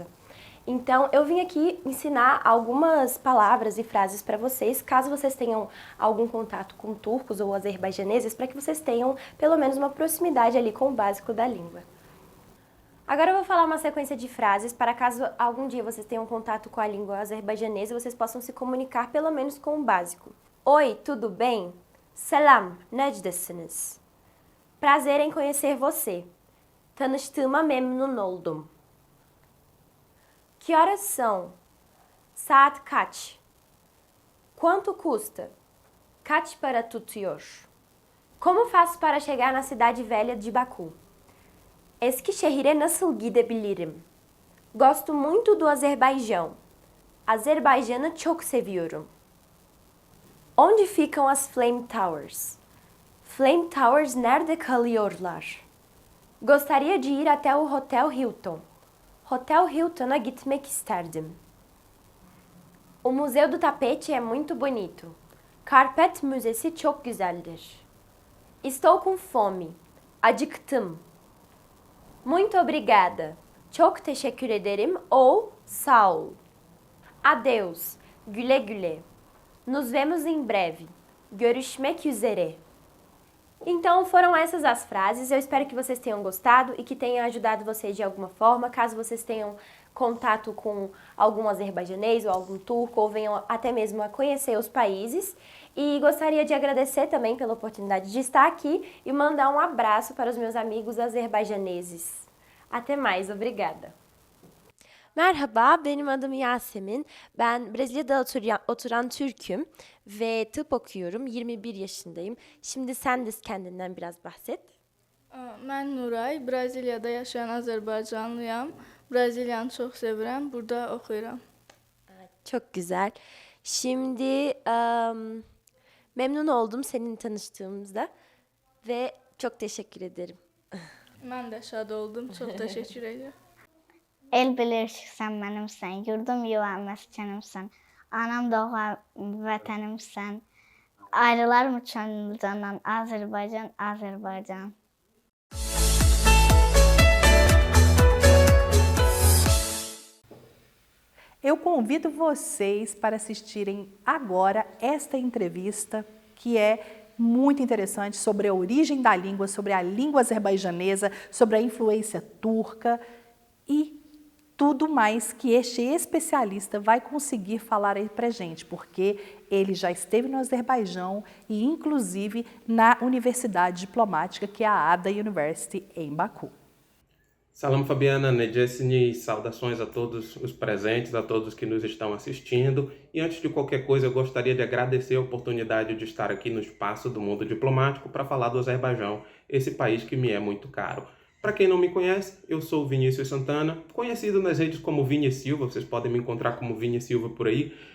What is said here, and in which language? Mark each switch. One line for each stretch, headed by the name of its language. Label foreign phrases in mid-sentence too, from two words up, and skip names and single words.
Portuguese: Então, eu vim aqui ensinar algumas palavras e frases para vocês, caso vocês tenham algum contato com turcos ou azerbaijaneses, para que vocês tenham pelo menos uma proximidade ali com o básico da língua. Agora eu vou falar uma sequência de frases para caso algum dia vocês tenham contato com a língua azerbajanesa, vocês possam se comunicar pelo menos com o básico. Oi, tudo bem?
Turkish: Selam, neredesiniz?
Portuguese: Prazer em conhecer você.
Turkish: Tanıştığıma memnun oldum.
Portuguese: Que horas são?
Turkish: Saat kaç?
Portuguese: Quanto custa?
Turkish: Kaç para tutuyor?
Portuguese: Como faço para chegar na cidade velha de Baku?
Turkish: Eskişehir'e nasıl gidebilirim?
Portuguese: Gosto muito do Azerbaijão.
Turkish: Azerbaijân'ı çok seviyorum.
Portuguese: Onde ficam as Flame Towers?
Turkish: Flame Towers nerede kalıyorlar?
Portuguese: Gostaria de ir até o Hotel Hilton.
Turkish: Hotel Hilton'a gitmek isterdim.
Portuguese: O Museu do Tapete é muito bonito.
Turkish: Karpet Müzesi çok güzeldir.
Portuguese: Estou com fome. Acıktım. Muito obrigada.
Turkish: Çok teşekkür ederim ou sağ ol.
Portuguese: Adeus.
Turkish: Güle güle.
Portuguese: Nos vemos em breve.
Turkish: Görüşmek üzere.
Portuguese: Então foram essas as frases, eu espero que vocês tenham gostado e que tenha ajudado vocês de alguma forma, caso vocês tenham contato com algum azerbaijanês ou algum turco ou venham até mesmo a conhecer os países. E gostaria de agradecer também pela oportunidade de estar aqui e mandar um abraço para os meus amigos azerbaijaneses. Até mais, obrigada.
Turkish: Merhaba, benim adım Yasemin. Ben Brezilya'da oturan Türk'üm ve tıp okuyorum. 21 yaşındayım. Şimdi sen de kendinden biraz bahset.
Azerbaijani: Mən Nuray, Braziliyada yaşayan Azərbaycanlıyam. Braziliyanı çox sevirəm, burada oxuyuram.
Turkish: Çok güzel. Şimdi memnun oldum seninle tanıştığımızda ve çok teşekkür ederim.
Azerbaijani: Mən də şad oldum, çox təşəkkür edirəm. El bilir ki, sən mənimsən, yurdum yuvam məskənimsən, anam doğma vətənimsən, ayrılar mı könlümdən, Azərbaycan, Azərbaycan.
Portuguese: Eu convido vocês para assistirem agora esta entrevista, que é muito interessante, sobre a origem da língua, sobre a língua azerbaijanesa, sobre a influência turca e tudo mais que este especialista vai conseguir falar aí pra gente, porque ele já esteve no Azerbaijão e inclusive na Universidade Diplomática, que é a Ada University em Baku. Salam Fabiana, Nedjessini, saudações a todos os presentes, a todos que nos estão assistindo. E antes de qualquer coisa, eu gostaria de agradecer a oportunidade de estar aqui no espaço do Mundo Diplomático para falar do Azerbaijão, esse país que me é muito caro. Para quem não me conhece, eu sou Vinícius Santana, conhecido nas redes como Vini Silva, vocês podem me encontrar como Vini Silva por aí.